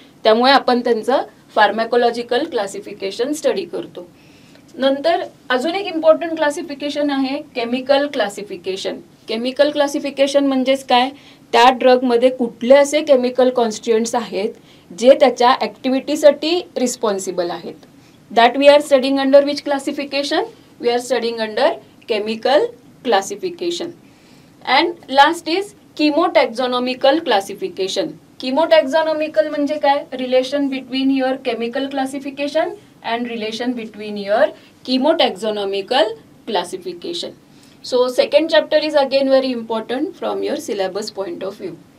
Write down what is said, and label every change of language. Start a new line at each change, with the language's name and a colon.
Marathi: त्यामुळे आपण त्यांचं फार्मॅकोलॉजिकल क्लासिफिकेशन स्टडी करतो. नंतर अजून एक इम्पॉर्टंट क्लासिफिकेशन आहे केमिकल क्लासिफिकेशन. केमिकल क्लासिफिकेशन म्हणजेच काय? त्या ड्रगमध्ये कुठले असे केमिकल कॉन्स्टिट्युएंट्स आहेत जे त्याच्या ॲक्टिव्हिटीसाठी रिस्पॉन्सिबल आहेत.
English: That we are studying under which classification? We are studying under chemical classification. And last is chemotaxonomical classification.
Marathi: किमोटॅक्झॉनॉमिकल म्हणजे काय?
English: Relation between your chemical classification and relation between your chemotaxonomical classification. So second chapter is again very important from your syllabus point of view.